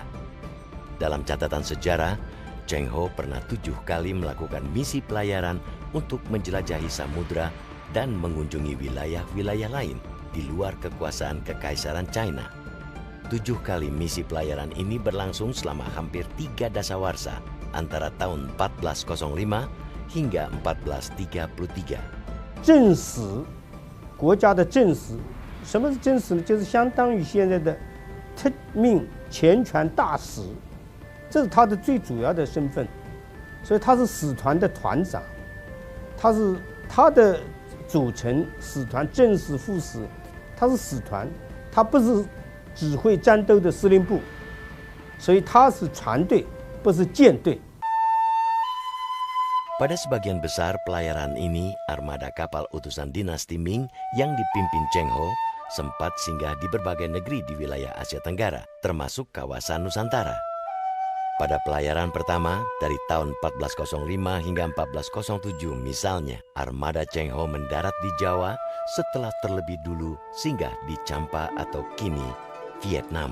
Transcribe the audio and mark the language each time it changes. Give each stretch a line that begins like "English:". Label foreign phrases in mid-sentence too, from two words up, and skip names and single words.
Indonesian: Dalam catatan sejarah, Cheng Ho pernah 7 kali melakukan misi pelayaran untuk menjelajahi samudra dan mengunjungi wilayah-wilayah lain di luar kekuasaan Kekaisaran China. 7 kali misi pelayaran ini berlangsung selama hampir 3 dasawarsa antara tahun 1405 hingga 1433.
Chinese: 正史，国家的正史，什么是正史呢？就是相当于现在的特命全权大使，这是他的最主要的身份。所以他是使团的团长，他的组成使团正使副使，他是使团，他不是指挥战斗的司令部，所以他是船队，不是舰队。
Indonesian: Pada sebagian besar pelayaran ini, armada kapal utusan dinasti Ming yang dipimpin Cheng Ho sempat singgah di berbagai negeri di wilayah Asia Tenggara, termasuk kawasan Nusantara. Pada pelayaran pertama, dari tahun 1405 hingga 1407 misalnya, armada Cheng Ho mendarat di Jawa setelah terlebih dulu singgah di Champa atau kini Vietnam.